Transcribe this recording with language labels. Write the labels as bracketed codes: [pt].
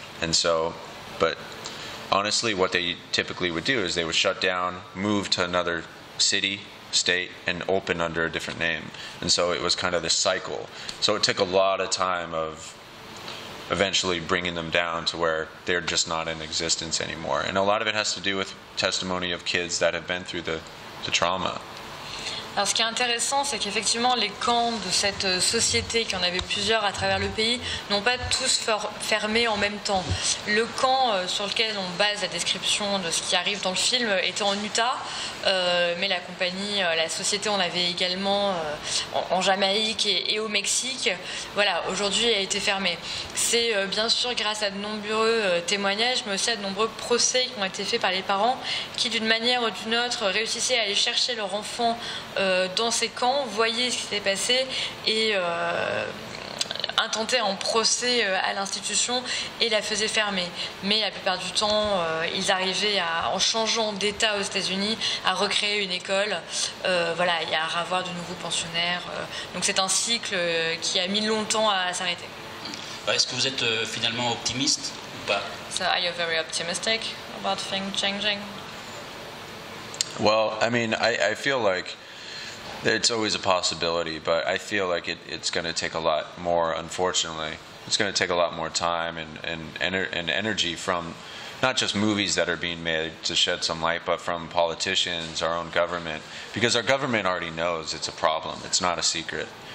[en] And so, but honestly, what they typically would do is they would shut down, move to another city, state, and open under a different name. And so it was kind of this cycle. So it took a lot of time of eventually bringing them down to where they're just not in existence anymore. And a lot of it has to do with testimony of kids that have been through the trauma. [fr] Alors, ce qui est intéressant, c'est qu'effectivement, les camps de cette société, qui en avait plusieurs à travers le pays, n'ont pas tous fermé en même temps. Le camp sur lequel on base la description de ce qui arrive dans le film était en Utah, mais la compagnie, la société, on l'avait également en Jamaïque et au Mexique. Voilà, aujourd'hui, elle a été fermée. C'est bien sûr grâce à de nombreux témoignages, mais aussi à de nombreux procès qui ont été faits par les parents, qui d'une manière ou d'une autre réussissaient à aller chercher leur enfant dans ces camps, voyaient ce qui s'était passé et intentaient un procès à l'institution et la faisaient fermer. Mais la plupart du temps, ils arrivaient en changeant d'État aux États-Unis, à recréer une école, voilà, et à avoir de nouveaux pensionnaires. Donc c'est un cycle qui a mis longtemps à s'arrêter. Est-ce que vous êtes finalement optimiste ou pas? [en] So are you very optimistic about things changing? Well, I mean, I feel like it's always a possibility, but I feel like it's going to take a lot more, unfortunately. It's going to take a lot more time and energy from not just movies that are being made to shed some light, but from politicians, our own government, because our government already knows it's a problem. It's not a secret.